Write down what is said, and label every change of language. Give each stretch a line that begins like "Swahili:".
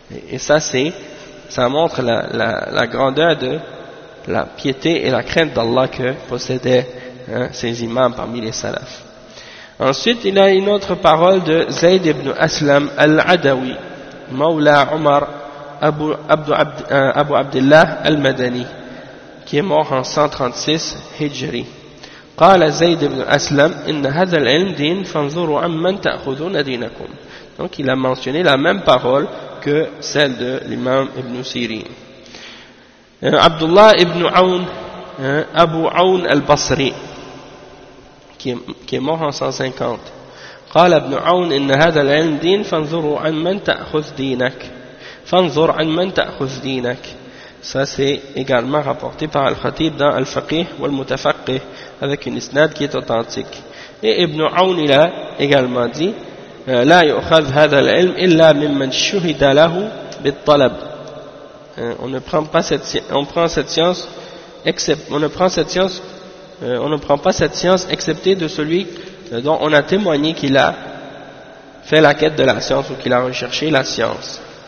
French: Et ça, c'est, ça montre la grandeur de la piété et la crainte d'Allah que possédaient, hein, ces imams parmi les salafs. Ensuite, il y a une autre parole de Zayd ibn Aslam al-Adawi, Mawla Omar Abu Abdullah al-Madani, qui est mort en 136 Hijri.
Arabic: قال زيد بن أسلم إن هذا العلم دين فانظروا عمن تأخذون دينكم.
French: Donc il a mentionné la même parole que celle de l'imam Ibn Sirin. Abdullah ibn Aoun, Abu Aoun al-Basri, qui est mort en 150.
Arabic: قال ابن عون إن هذا العلم دين فانظروا عمن تأخذ دينك. فانظر عمن تأخذ دينك.
French: Ça, c'est également rapporté par Al-Khatib dans Al-Faqih ou Al-Mutafaqih, avec une isnad qui est authentique. Et Ibn Aoun, il a également dit, «
Arabic: La yu'khadh hadha al-ilm illa mimman shuhida lahu bit-talab.
French: » On ne prend pas cette science excepté de celui dont on a témoigné qu'il a fait la quête de la science ou qu'il a recherché la science.